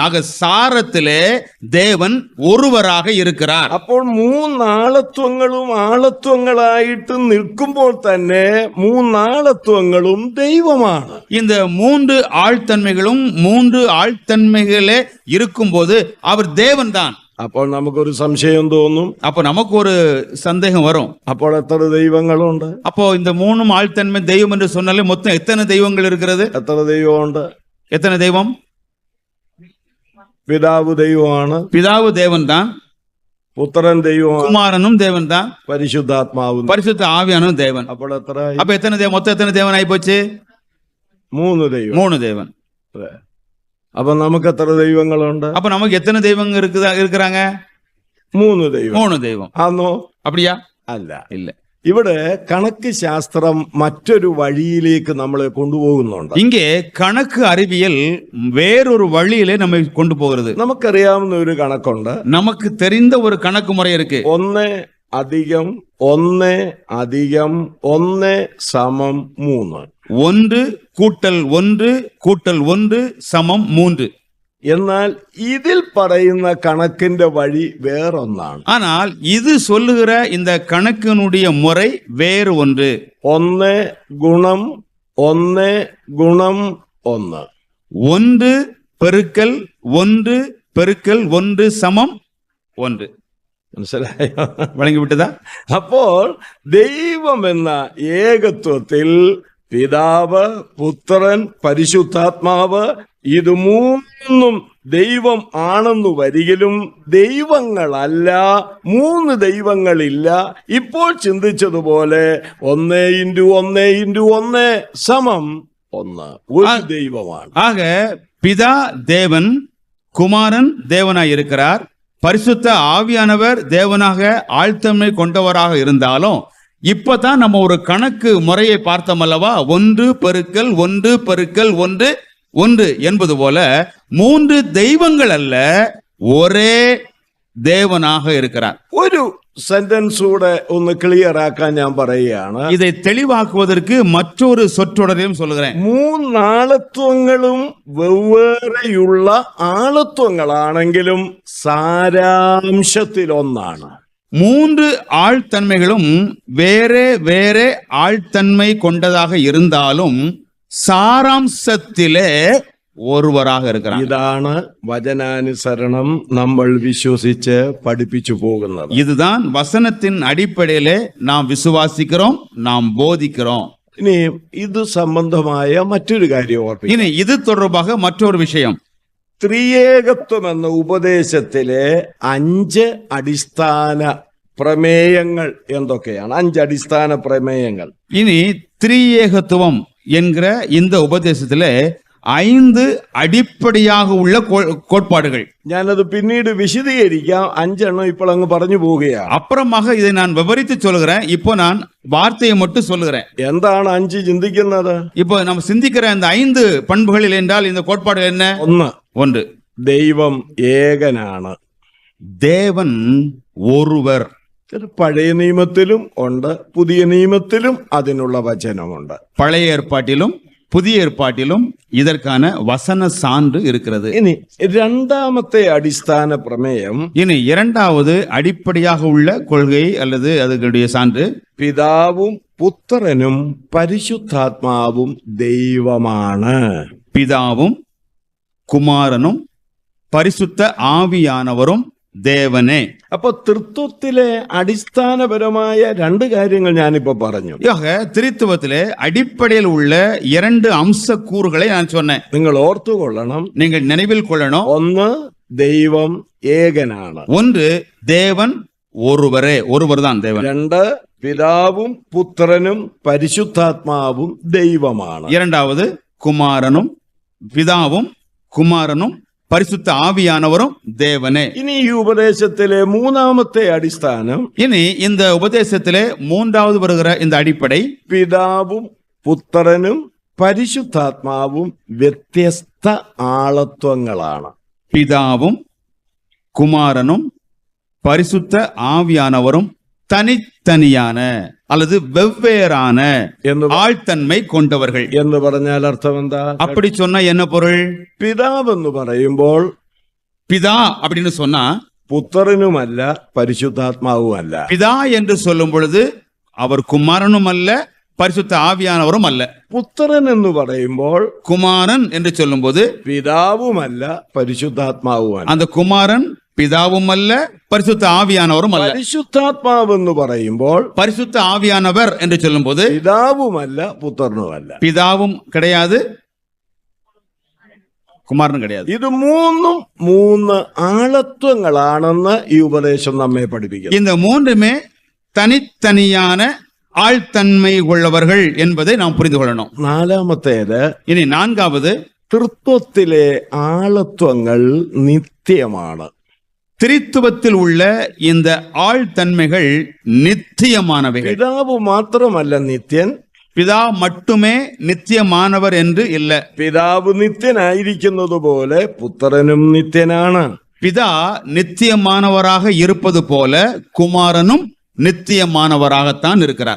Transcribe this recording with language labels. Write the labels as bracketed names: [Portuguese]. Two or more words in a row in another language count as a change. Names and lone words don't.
[Tamil] ஆக சாரத்திலே தேவன் ஒருவராக இருக்கிறார். [Malayalam] അപ്പോൾ മൂന്നാളത്വങ്ങളും ആളത്വങ്ങളായിട്ട് നിൽക്കുമ്പോൾ തന്നെ മൂന്നാളത്വങ്ങളും ദൈവമാണ്. [Tamil] இந்த மூன்று ஆழ்தன்மைகளும் மூன்று ஆழ்தன்மைகளே இருக்கும்போது அவர் தேவன் தான். [Malayalam] അപ്പോൾ നമുക്കൊരു സംശയം തോന്നും. [Tamil] அப்போ நமக்கு ஒரு சந்தேகம் வரும். [Malayalam] അപ്പോൾ എത്ര ദൈവങ്ങളുണ്ട്? [Tamil] அப்போ இந்த மூணும் ஆழ்தன்மை தெய்வம் என்று சொன்னாலே மொத்தம் எத்தனை தெய்வங்கள் இருக்கிறது? [Malayalam] എത്ര ദൈവമുണ്ട്? [Tamil] எத்தனை தெய்வம்? [Malayalam] പിതാവ് ദൈവമാണ്, [Tamil] பிதாவு தேவன் தான், [Malayalam] പുത്രൻ ദൈവമാണ്, [Tamil] குமாரனும் தேவன் தான், [Malayalam] പരിശുദ്ധാത്മാവും. [Tamil] பரிசுத்த ஆவியானவரும் தேவன். [Malayalam] അപ്പോൾ എത്ര? [Tamil] அப்ப எத்தனை தேவன்? மொத்தம் எத்தனை தேவன் ஆகி போச்சு? [Malayalam] മൂന്ന് ദൈവം. [Tamil] மூணு தேவன். [Malayalam] അപ്പൊ നമുക്ക് എത്ര ദൈവങ്ങളുണ്ട്? [Tamil] அப்ப நமக்கு எத்தனை தெய்வங்க இருக்கிறாங்க? [Malayalam] മൂന്ന് ദൈവം. [Tamil] மூணு தெய்வம். [Malayalam] ആണോ? [Tamil] அப்படியா? [Malayalam] അല്ല. [Tamil] இல்ல. [Malayalam] ഇവിടെ കണക്ക് ശാസ്ത്രം മറ്റൊരു വഴിയിലേക്ക് നമ്മളെ കൊണ്ടുപോകുന്നുണ്ട്. [Tamil] இங்கே கணக்கு அறிவியல் வேறொரு வழியிலே நம்மை கொண்டு போகிறது. [Malayalam] നമുക്കറിയാവുന്ന ഒരു കണക്കുണ്ട്. [Tamil] நமக்கு தெரிந்த ஒரு கணக்கு முறை இருக்கு. [Malayalam] 1 അധികം 1 അധികം 1 സമം 3. [Tamil] 1 கூட்டல் 1 கூட்டல் 1 சமம் 3. [Malayalam] എന്നാൽ ഇതിൽ പറയുന്ന കണക്കിന്റെ വഴി വേറൊന്നാണ്. [Tamil] ஆனால் இது சொல்லுகிற இந்த கணக்கினுடைய முறை வேறு ஒன்று. [Malayalam] 1 ഗുണം 1 ഗുണം 1. [Tamil] 1 பெருக்கல் 1 பெருக்கல் 1 சமம் 1. [Malayalam] മനസ്സിലായോ? [Tamil] வழங்கி விட்டதா? [Malayalam] അപ്പോൾ ദൈവം എന്ന ഏകത്വത്തിൽ പിതാവ്, പുത്രൻ, പരിശുദ്ധാത്മാവ് ഇത് മൂന്നും ദൈവം ആണെന്ന് വരികിലും ദൈവങ്ങളല്ല, മൂന്ന് ദൈവങ്ങളില്ല. ഇപ്പോൾ ചിന്തിച്ചതുപോലെ 1 × 1 × 1 സമം 1. ഒരു ദൈവമാണ്. [Tamil] ஆக பிதா தேவன், குமாரன் தேவனாய் இருக்கிறார், பரிசுத்த ஆவியானவர் தேவனாக ஆழ்த்தன்மை கொண்டவராக இருந்தாலும் இப்பதான் நம்ம ஒரு கணக்கு முறையை பார்த்தோம் அல்லவா? 1 பெருக்கல் 1 பெருக்கல் 1 1 என்பது போல மூன்று தெய்வங்கள் அல்ல, ஒரே தேவனாக இருக்கிறார். [Malayalam] ഒരു സെന്റൻസ് കൂടെ ഒന്ന് ക്ലിയർ ആക്കാൻ ഞാൻ പറയുകയാണ്. [Tamil] இதை தெளிவாக்குவதற்கு மற்றொரு சொற்றொடரையும் சொல்லுகிறேன். [Malayalam] മൂന്നാളത്വങ്ങളും വെവ്വേറെയുള്ള ആളത്വങ്ങളാണെങ്കിലും സാരാംശത്തിൽ ഒന്നാണ്. [Tamil] மூன்று ஆழ்தன்மைகளும் வேறே வேறே ஆழ்தன்மை கொண்டதாக இருந்தாலும் சாராம்சத்திலே ஒருவராக இருக்கிறார். [Malayalam] ഇതാണ് വചനാനുസരണം നമ്മൾ വിശ്വസിച്ച് പഠിപ്പിച്ചു പോകുന്നത്. [Tamil] இதுதான் வசனத்தின் அடிப்படையிலே நாம் விசுவாசிக்கிறோம், நாம் போதிக்கிறோம். [Malayalam] ഇനി ഇത് സംബന്ധമായ മറ്റൊരു കാര്യം ഓർപ്പിക്കും. [Tamil] இனி இது தொடர்பாக மற்றொரு விஷயம். [Malayalam] ത്രിയേകത്വം എന്ന ഉപദേശത്തിലെ 5 അടിസ്ഥാന പ്രമേയങ്ങൾ എന്തൊക്കെയാണ്? 5 അടിസ്ഥാന പ്രമേയങ്ങൾ. [Tamil] இனி திரியேகத்துவம் என்கிற இந்த உபதேசத்திலே 5 அடிப்படையாக உள்ள கோட்பாடுகள். [Malayalam] ഞാനത് പിന്നീട് വിശദീകരിക്കാം. 5 എണ്ണം ഇപ്പോൾ അങ്ങ് പറഞ്ഞു പോവുകയാണ്. [Tamil] அப்புறமாக இதை நான் விவரித்து சொல்கிறேன். இப்போ நான் வார்த்தையை மட்டும் சொல்லுகிறேன். [Malayalam] എന്താണ് 5 ചിന്തിക്കുന്നത്? [Tamil] இப்போ நம்ம சிந்திக்கிற இந்த 5 பண்புகளில் என்றால் இந்த கோட்பாடு என்ன? [Malayalam] 1 ദൈവം ഏകനാണ്. [Tamil] தேவன் ஒருவர். [Malayalam] ഇത് പഴയ നിയമത്തിലും ഉണ്ട്, പുതിയ നിയമത്തിലും അതിനുള്ള വചനമുണ്ട്. [Tamil] பழைய ஏற்பாட்டிலும் புதிய ஏற்பாட்டிலும் இதற்கான வசன சான்று இருக்கிறது. [Malayalam] ഇനി രണ്ടാമത്തെ അടിസ്ഥാന പ്രമേയം, [Tamil] இனி இரண்டாவது அடிப்படையாக உள்ள கொள்கை அல்லது அதனுடைய சான்று, [Malayalam] പിതാവും പുത്രനും പരിശുദ്ധാത്മാവും ദൈവമാണ്. [Tamil] பிதாவும் குமாரனும் பரிசுத்த ஆவியானவரும் தேவனே. [Malayalam] അപ്പൊ തൃത്വത്തിലെ അടിസ്ഥാനപരമായ 2 കാര്യങ്ങൾ ഞാനിപ്പോ പറഞ്ഞു. [Tamil] ஆக திரித்துவத்திலே அடிப்படையில் உள்ள 2 அம்ச கூறுகளை நான் சொன்னேன். [Malayalam] നിങ്ങൾ ഓർത്തുകൊള്ളണം. [Tamil] நீங்கள் நினைவில் கொள்ளணும். [Malayalam] 1 ദൈവം ഏകനാണ്. [Tamil] ஒன்று தேவன் ஒருவரே, ஒருவர் தான் தேவன். [Malayalam] രണ്ട്, പിതാവും പുത്രനും പരിശുദ്ധാത്മാവും ദൈവമാണ്. [Tamil] இரண்டாவது குமாரனும் பிதாவும் குமாரனும் பரிசுத்த ஆவியானவரும் தேவனே. [Malayalam] ഇനി ഈ ഉപദേശത്തിലെ മൂന്നാമത്തെ അടിസ്ഥാനം, [Tamil] இனி இந்த உபதேசத்திலே மூன்றாவது வருகிற இந்த அடிப்படை, [Malayalam] പിതാവും പുത്രനും പരിശുദ്ധാത്മാവും വ്യത്യസ്ത ആളത്വങ്ങളാണ്. [Tamil] பிதாவும் குமாரனும் பரிசுத்த ஆவியானவரும் தனித்தனியான அல்லது வெவ்வேறான [Malayalam] എന്ന് [Tamil] ஆழ்த்தன்மை கொண்டவர்கள். [Malayalam] എന്ന് പറഞ്ഞാൽ അർത്ഥം എന്താ? [Tamil] அப்படி சொன்னா என்ன பொருள்? [Malayalam] പിതാവെന്ന് പറയുമ്പോൾ [Tamil] பிதா அப்படின்னு சொன்னா [Malayalam] പുത്രനുമല്ല പരിശുദ്ധാത്മാവുമല്ല. [Tamil] பிதா என்று சொல்லும் பொழுது அவர் குமாரனும் அல்ல, பரிசுத்த ஆவியானவரும் அல்ல. [Malayalam] പുത്രൻ എന്ന് പറയുമ്പോൾ [Tamil] குமாரன் என்று சொல்லும்போது [Malayalam] പിതാവുമല്ല പരിശുദ്ധാത്മാവുമല്ല. [Tamil] அந்த குமாரன் பிதாவும் அல்ல, பரிசுத்த ஆவியானவரும் அல்ல. [Malayalam] പരിശുദ്ധാത്മാവെന്ന് പറയുമ്പോൾ [Tamil] பரிசுத்த ஆவியானவர் என்று சொல்லும்போது [Malayalam] പിതാവുമല്ല പുത്രനുമല്ല. [Tamil] பிதாவும் கிடையாது, குமாரனும் கிடையாது. [Malayalam] ഇത് മൂന്നും മൂന്ന് ആളത്വങ്ങളാണെന്ന് ഈ ഉപദേശം നമ്മെ പഠിപ്പിക്കുന്നു. [Tamil] இந்த மூன்றுமே தனித்தனியான ஆழ்த்தன்மை உள்ளவர்கள் என்பதை நாம் புரிந்து கொள்ளணும். [Malayalam] നാലാമത്തേത്, [Tamil] இனி நான்காவது, [Malayalam] തൃത്വത്തിലെ ആളത്വങ്ങൾ നിത്യമാണ്. [Tamil] திரித்துவத்தில் உள்ள இந்த ஆழ்த்தன்மைகள் நித்தியமானவைகள். [Malayalam] പിതാവ് മാത്രമല്ല നിത്യൻ, [Tamil] பிதா மட்டுமே நித்தியமானவர் என்று இல்ல. [Malayalam] പിതാവ് നിത്യനായിരിക്കുന്നത് പോലെ പുത്രനും നിത്യനാണ്. [Tamil] பிதா நித்தியமானவராக இருப்பது போல குமாரனும் நித்தியமானவராகத்தான் இருக்கிறார்.